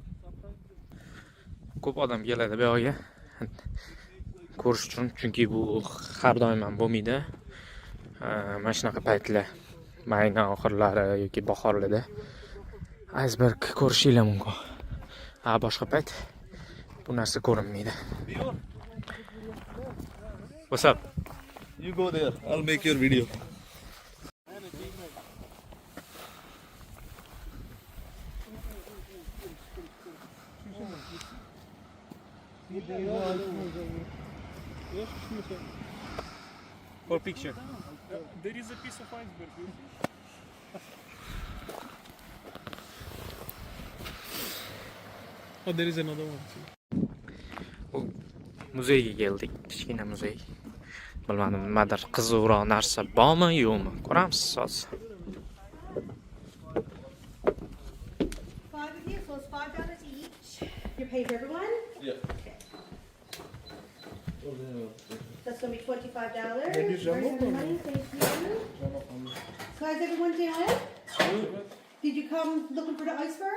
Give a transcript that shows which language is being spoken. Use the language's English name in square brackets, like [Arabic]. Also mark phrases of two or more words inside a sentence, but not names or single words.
[Uzbek] Ko'p odam keladi bu yoqqa ko'rish uchun, chunki bu har doim ham bo'lmaydi. Mana shunaqa paytlar, mayna oxirlari yoki bahorlarda iceberg ko'rishinglar mumkin. Boshqa payt bu narsa ko'rinmaydi. [English] What's up? You go there. I'll make your video. For picture. There is a piece of iceberg. Oh, there is another one. [Uzbek] Muzeyga keldik, kichkina muzey. Bilmadim, nimadir qiziqroq narsa bormi, yo'qmi? Ko'ramiz hozir. [English] 5 of you, so it's $5 each. You pay for everyone? Yeah. Okay. That's gonna be $25. Maybe Jumbo Where's the money? Thank you. So how's everyone doing? Did you come looking for the icebergs?